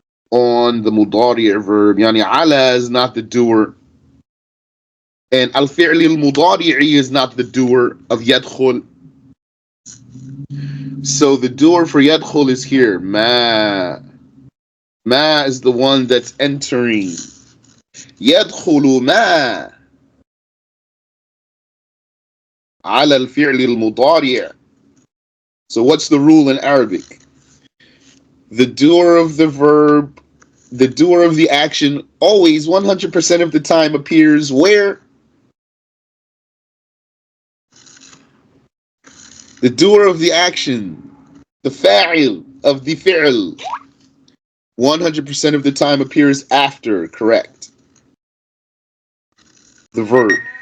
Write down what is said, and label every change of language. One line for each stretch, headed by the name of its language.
English: On the مضارع verb, يعني على is not the doer. And الفعل المضارع is not the doer of يدخل. So the doer for يدخل is here.
Arabic: ما.
English: Ma is the one that's entering.
Arabic: يدخل ما على الفعل المضارع.
English: So what's the rule in Arabic? The doer of the verb, the doer of the action always 100% of the time appears where? The doer of the action, the fa'il of the fi'l, 100% of the time appears after, correct, the verb.